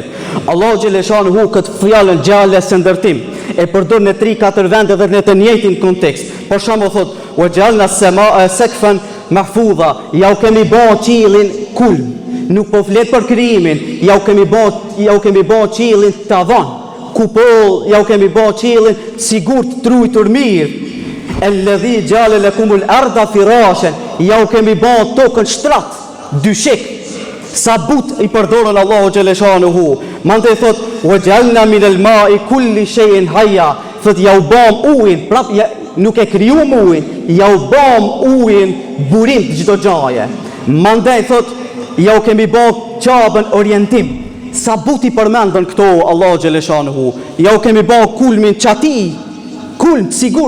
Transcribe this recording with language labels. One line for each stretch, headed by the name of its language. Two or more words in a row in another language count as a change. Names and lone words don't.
Albanian: Allahu xhaleshanuhu këtë fjalën gjale së ndërtim e përdor në 3-4 vende dhe në të njëjtin kontekst. Për shembull thotë:
Arabic: "وجعلنا السماء سقفا محفوظا."
Albanian: Ja u kemi bë qiellin kulm. Nuk po flet për krijimin, ja u kemi bë qiellin tavan. Kupoll, ja u kemi bë qiellin sigurt trujtur mirë.
Arabic: الذي جعل لكم الأرض فراشا.
Albanian: Ja u kemi bë tokën shtrat, dyshik. Sa but i përdorën Allahu xhaleshanuhu. Mandej thot:
Arabic: "وجعلنا من الماء كل شيء حي."
Albanian: Thot ja u bëm ujin, prap nuk e krijuam ujin, ja u bëm ujin burim të çdo gjaje. Mandej thot ja u kemi bë qabën orientim. Sa buti përmendën këto Allahu xhaleshanuhu. Ja u kemi bë kulmin çati, kulm sigurt.